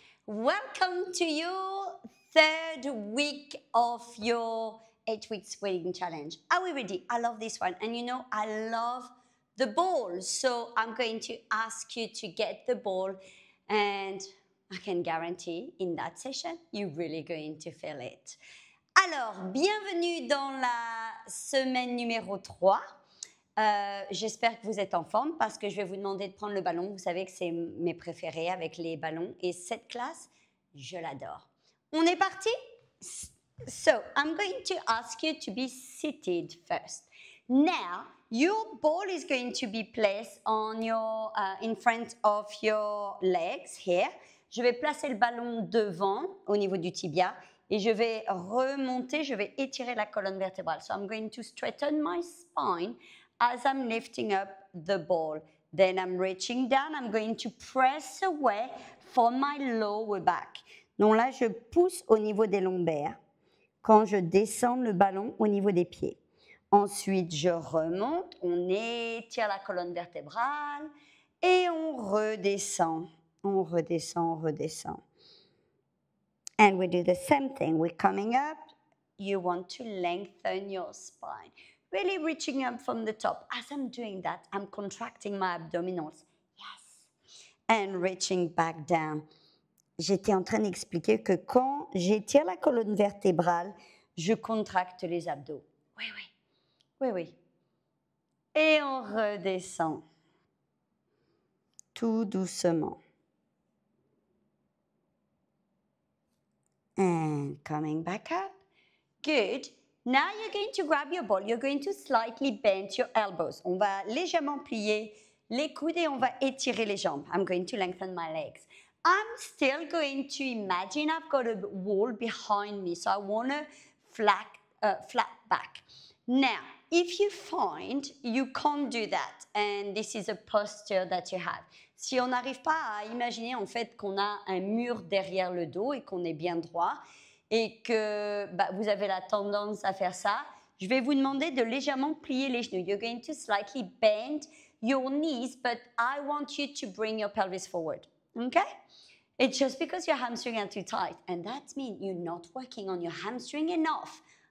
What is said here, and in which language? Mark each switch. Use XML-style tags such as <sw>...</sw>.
<en>Welcome to your third week of your 8 week sweating challenge. Are we ready? I love this one. And you know, I love the ball. So I'm going to ask you to get the ball. And I can guarantee in that session, you're really going to feel it.</en> <fr>Alors, bienvenue dans la semaine numéro 3. J'espère que vous êtes en forme parce que je vais vous demander de prendre le ballon. Vous savez que c'est mes préférés avec les ballons. Et cette classe, je l'adore. On est parti?</fr> <en>So, I'm going to ask you to be seated first. Now, your ball is going to be placed on your, in front of your legs here.</en> <fr>Je vais placer le ballon devant, au niveau du tibia, et je vais remonter, je vais étirer la colonne vertébrale.</fr> <en>So, I'm going to straighten my spine as I'm lifting up the ball. Then I'm reaching down, I'm going to press away from my lower back.</en> <fr>Donc là, je pousse au niveau des lombaires quand je descends le ballon au niveau des pieds. Ensuite, je remonte, on étire la colonne vertébrale et on redescend. On redescend, on redescend.</fr> <en>And we do the same thing. We're coming up. You want to lengthen your spine. Really reaching up from the top. As I'm doing that, I'm contracting my abdominals. Yes. And reaching back down.</en> <fr>J'étais en train d'expliquer que quand j'étire la colonne vertébrale, je contracte les abdos. Oui, oui. Oui, oui. Et on redescend. Tout doucement.</fr> <en>And coming back up. Good. Now you're going to grab your ball. You're going to slightly bend your elbows.</en> <fr>On va légèrement plier les coudes et on va étirer les jambes.</fr> <en>I'm going to lengthen my legs. I'm still going to imagine I've got a wall behind me. So I want a flat back. Now, if you find you can't do that, and this is a posture that you have,</en> <fr>si on n'arrive pas à imaginer en fait qu'on a un mur derrière le dos et qu'on est bien droit et que vous avez la tendance à faire ça, je vais vous demander de légèrement plier les genoux.</fr> <en>You're going to slightly bend your knees, but I want you to bring your pelvis forward. Okay? It's just because your hamstrings are too tight, and that means you're not working on your hamstring enough.</en>